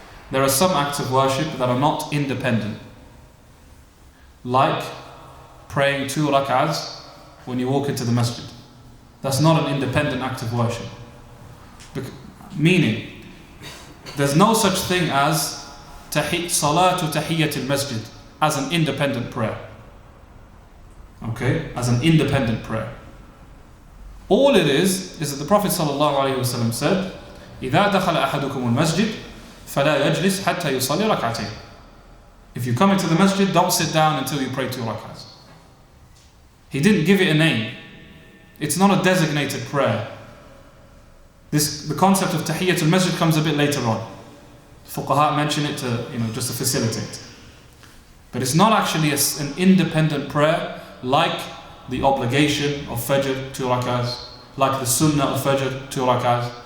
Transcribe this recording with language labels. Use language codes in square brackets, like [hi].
[en] There are some acts of worship that are not independent, like praying 2 rak'ahs when you walk into the masjid. That's not an independent act of worship. Meaning, there's no such thing as salatu tahiyyat al-masjid as an independent prayer. Okay? As an independent prayer. All it is that the Prophet ﷺ said, [ar] إِذَا دَخَلَ أَحَدُكُمُ الْمَسْجِدِ فَلَا يَجْلِسْ حَتَّى يُصَلِّ رَكْعَتَيْنِ. [en] If you come into the masjid, don't sit down until you pray 2 rak'ahs. He didn't give it a name. It's not a designated prayer. The concept of tahiyyat al-masjid comes a bit later on. Fuqaha mention it to, just to facilitate. But it's not actually an independent prayer like the obligation of Fajr 2 rak'ahs, like the Sunnah of Fajr 2 rak'ahs.